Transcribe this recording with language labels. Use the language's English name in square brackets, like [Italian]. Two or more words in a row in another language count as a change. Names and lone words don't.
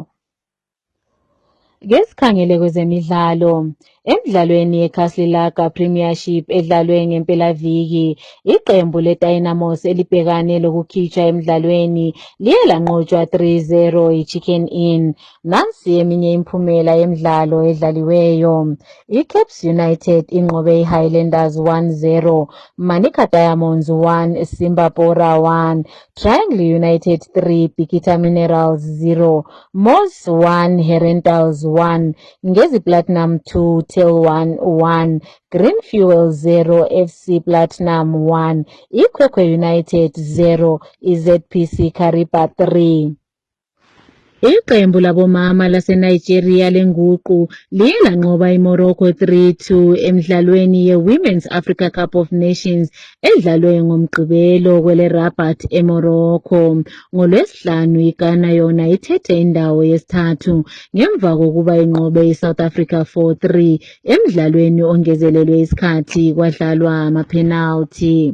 [North Ndebele] Ngesikhangele kwezemidlalo, emidlalweni yeKaslilaka Premiership edlalwe ngempelaviki, iqembu leDynamos elibhekane lokukhitshwa emidlalweni liye lanqotshwa 3-0 yiChicken Inn. Nansi eminye imiphumela yemidlalo edlaliweyo. iCaps United inqobe iHighlanders 1-0, Manica Diamonds 1, Simba Bora 1, Triangle United 3, Bikita Minerals 0, Moss 1, Herentals 1, Ngezi Platinum 2, Tel 1, Green Fuel 0, FC Platinum 1, Ikwekwe United 0, iZPC Kariba 3. Iqembu labomama laseNigeria lenguqu liye lanqoba iMorocco 3-2 emidlalweni ye-Women's Africa Cup of Nations edlalwe ngoMgqibelo kwele Rabat eMorocco. NgoLwesihlanu iGhana yona ithethe indawo yesithathu ngemva kokuba inqobe iSouth Africa 4-3 emidlalweni ongezelelwe isikhathi kwadlalwa ama-penalty.